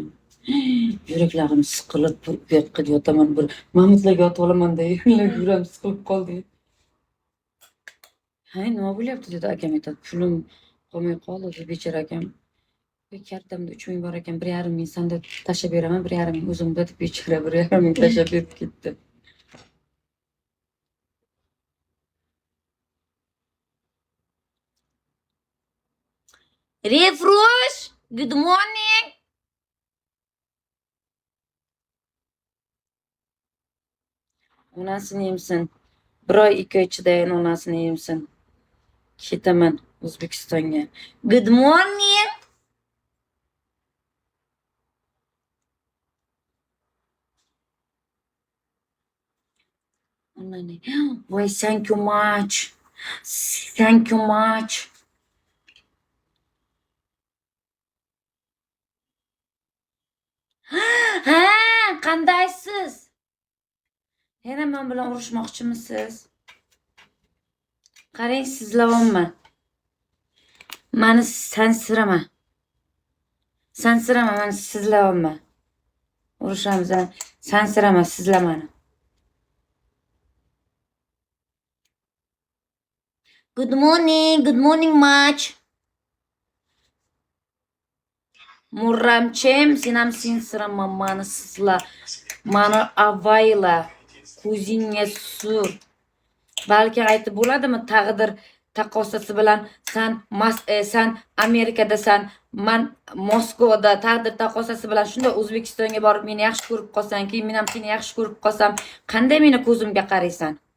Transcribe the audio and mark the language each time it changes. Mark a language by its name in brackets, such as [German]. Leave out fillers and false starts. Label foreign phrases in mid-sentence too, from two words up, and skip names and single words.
[Uzbek] Yuraklarim siqilib, bu yoqqa yotaman, bir mamutlarga yotib olaman deb yuram siqilib qoldi. Hay, nima bo'lyapti dedi akam aytadi. Pulim qolmay qoldi, bechora akam. Kartamda 3000 bor ekan, 1,5 sanda tashlab beraman, 1,5 o'zimda deb bechora 1,5 tashlab berib ketdi. [English] Refresh, good morning. [Uzbek] Onasini yemsin. Bir oy 2 oy chidayin, onasini yemsin. Ketaman O'zbekistonga. [English] Good morning. Voy, thank you much. Thank you much. [Uzbek] Ha, qandaysiz? Yana men bilan urushmoqchimisiz? Qarang, sizlavonman. Meni sansirama. Meni sizlavonman. Urushamiz, sansirama, sizla meni. [English] Good morning much. [Uzbek] Murramchem, sen ham sensirama, meni sizla. Meni avayla. Ko'zingga sur. Balki aytib bo'ladimi, taqdir taqosasi bilan sen Amerikadasan, men Moskvada, taqdir taqosasi bilan shunda O'zbekistonga borib meni yaxshi ko'rib qolsan, keyin men ham seni yaxshi ko'rib qolsam, qanday meni ko'zimga qaraysan?